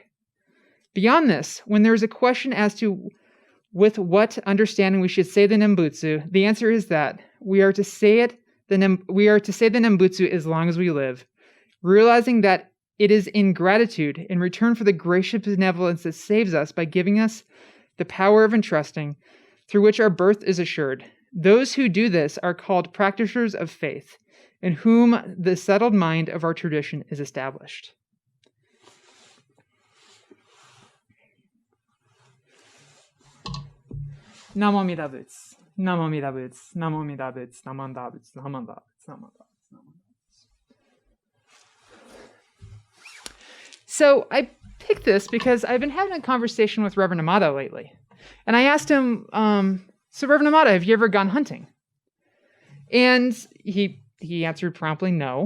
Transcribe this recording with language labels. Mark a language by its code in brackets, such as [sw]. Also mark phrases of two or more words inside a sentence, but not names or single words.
[en] Beyond this, when there is a question as to with what understanding we should say the Nembutsu, the answer is that we are to say the Nembutsu as long as we live, realizing that it is in gratitude, in return for the gracious benevolence that saves us by giving us the power of entrusting, through which our birth is assured. Those who do this are called practitioners of faith, in whom the settled mind of our tradition is established. [sa] Namo Amida Buddha. Namo Amida Buddha, Namo Amida Buddha, Namo Amida Buddha, Namo Amida Buddha, Namo Amida Buddha. [en] So I picked this because I've been having a conversation with Reverend Amada lately. And I asked him, so Reverend Amada, have you ever gone hunting? And he answered promptly no.